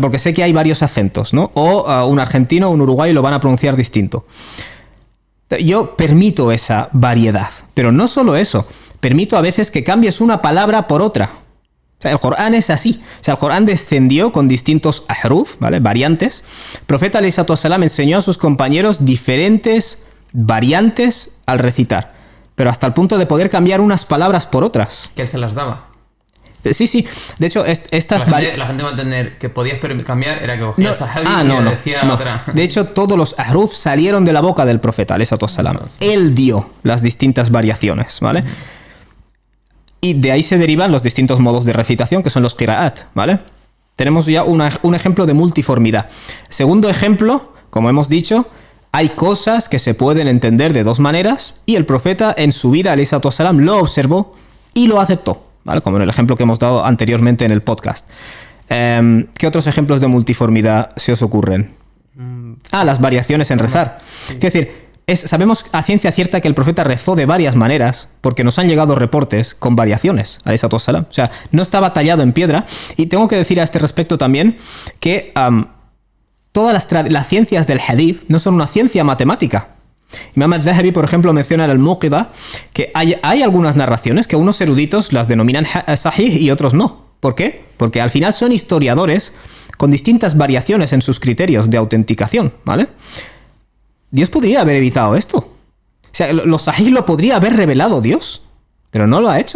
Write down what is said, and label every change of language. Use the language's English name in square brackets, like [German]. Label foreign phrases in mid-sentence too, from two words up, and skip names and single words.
[Spanish] Porque sé que hay varios acentos, ¿no? O un argentino o un uruguayo lo van a pronunciar distinto. Yo permito esa variedad. Pero no solo eso, permito a veces que cambies una palabra por otra. O sea, el Corán es así. O sea, el Corán descendió con distintos ahruf, ¿vale? Variantes. El profeta [Arabic] عليه الصلاة والسلام [Spanish] enseñó a sus compañeros diferentes variantes al recitar. Pero hasta el punto de poder cambiar unas palabras por otras. Que él se las daba. Sí. De hecho, estas La gente va a entender que podías cambiar, era que cogía sahabi y le decía no. otra. De hecho, todos los ahruf salieron de la boca del profeta, [Arabic] عليه الصلاة والسلام. [Spanish] Él dio las distintas variaciones, ¿vale? Y de ahí se derivan los distintos modos de recitación, que son los qira'at, ¿vale? Tenemos ya un ejemplo de multiformidad. Segundo ejemplo, como hemos dicho, hay cosas que se pueden entender de dos maneras y el profeta en su vida, [Arabic] عليه الصلاة والسلام, [Spanish] lo observó y lo aceptó, ¿vale? Como en el ejemplo que hemos dado anteriormente en el podcast. ¿Qué otros ejemplos de multiformidad se os ocurren? Las variaciones en rezar. Quiero decir, sabemos a ciencia cierta que el profeta rezó de varias maneras, porque nos han llegado reportes con variaciones, [Arabic] عليه الصلاة والسلام. [Spanish] O sea, no estaba tallado en piedra. Y tengo que decir a este respecto también que todas las ciencias del hadith no son una ciencia matemática. Imam al-Zahabi, por ejemplo, menciona en al-Muqida que hay algunas narraciones que unos eruditos las denominan sahih y otros no. ¿Por qué? Porque al final son historiadores con distintas variaciones en sus criterios de autenticación, ¿vale? Dios podría haber evitado esto. O sea, los sahih lo podría haber revelado Dios, pero no lo ha hecho.